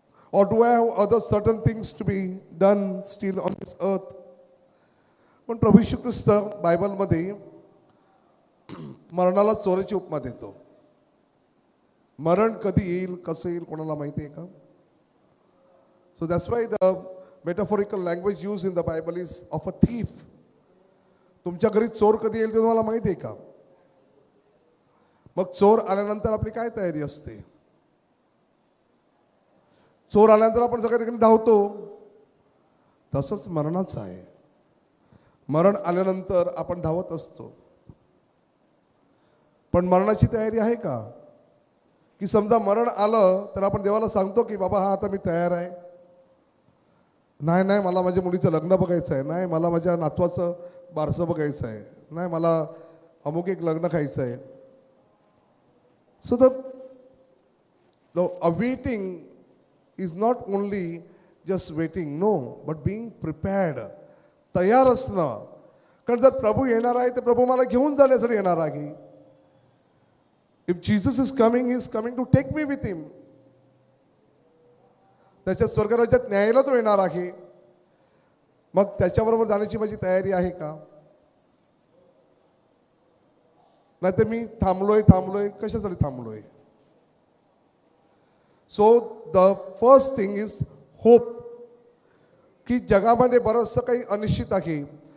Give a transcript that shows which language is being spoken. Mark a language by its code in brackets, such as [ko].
[en] Or do I have other certain things to be done still on this earth? [mr] पण प्रभू येशू ख्रिस्त बायबलमध्ये मरणाला चोराची उपमा देतो. मरण कधी येईल, कसं येईल, कोणाला माहिती आहे का? [en] So that's why the metaphorical language used in the Bible is of a thief. [mr] तुमच्या घरी चोर कधी येईल ते तुम्हाला माहिती आहे का? मग चोर आल्यानंतर आपली काय तयारी असते? चोर आल्यानंतर आपण सगळ्या ठिकाणी धावतो, तसंच मरणाचं आहे. मरण आल्यानंतर आपण धावत असतो, पण मरणाची तयारी आहे का? की समजा मरण आलं तर आपण देवाला सांगतो की बाबा हा आता मी तयार आहे, नाही मला माझ्या मुलीचं लग्न बघायचं आहे, नाही मला माझ्या नातवाचं बारसं बघायचं आहे, नाही मला अमुक एक लग्न खायचं आहे. [en] So the awaiting is not only just waiting, no, but being prepared. [mr] तयार असणं. कारण जर प्रभू येणार आहे तर प्रभू मला घेऊन जाण्यासाठी येणार आहे. [en] If Jesus is coming, he is coming to take me with him. [mr] त्याच्या स्वर्गराज्यात न्यायला तो येणार आहे. मग त्याच्याबरोबर जाण्याची माझी तयारी आहे का? नाहीतर मी थांबलोय कशासाठी थांबलोय? [en] So the first thing is hope. [mr] की जगामध्ये बरंचसं काही अनिश्चित आहे.